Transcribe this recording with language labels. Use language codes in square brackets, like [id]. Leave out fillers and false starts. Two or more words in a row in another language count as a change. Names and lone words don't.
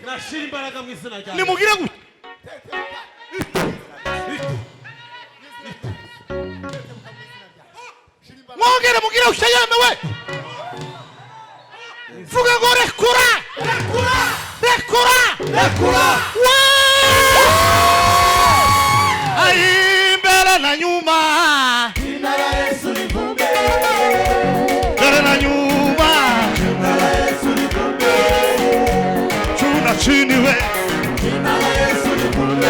[rw] Nashira imbaraga mu izina rya Yesu. Nimugire gute? Mwongere mugire ushayemewe. Vuga ngo rekura. Rekura. Rekura. Rekura. [sw] Ai mbele na nyuma. Jina la Yesu livume. Mbele na nyuma. Jina la Yesu livume. Juu na chini we. Jina la Yesu livume.